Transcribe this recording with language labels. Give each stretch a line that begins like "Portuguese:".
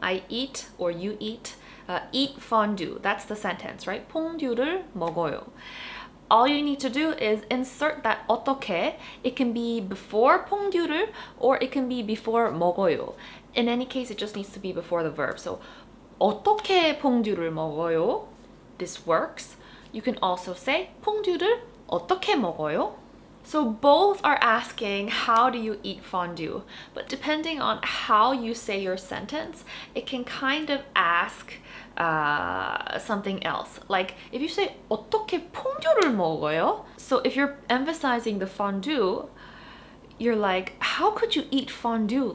English: I eat or you eat. Eat fondue. That's the sentence, right?
Korean: 퐁듀를 먹어요.
English: All you need to do is insert that 어떻게. It can be before 퐁듀를 or it can be before 먹어요. In any case, it just needs to be before the verb.
Korean: So 어떻게 퐁듀를 먹어요?
English: This works. You can also say
Korean: 퐁듀를 어떻게 먹어요?
English: So both are asking how do you eat fondue, but depending on how you say your sentence, it can kind of ask something else. Like if you say
Korean: 어떻게 퐁듀를 먹어요?
English: So if you're emphasizing the fondue, you're like, how could you eat fondue?